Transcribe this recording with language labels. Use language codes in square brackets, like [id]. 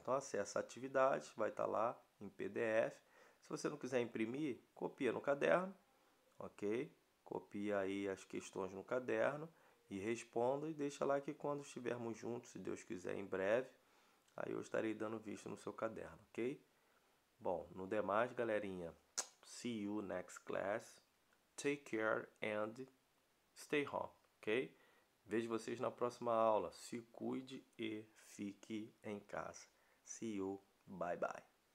[pt] Então acessa a atividade, vai estar lá em PDF. Se você não quiser imprimir, copia no caderno, ok? Copia aí as questões no caderno e responda e deixa lá que quando estivermos juntos, se Deus quiser, em breve, aí eu estarei dando vista no seu caderno, ok? Bom, no demais, galerinha, see you next class. [en] Take care and stay home, ok? [pt] Vejo vocês na próxima aula. Se cuide e fique em casa. See you. Bye bye.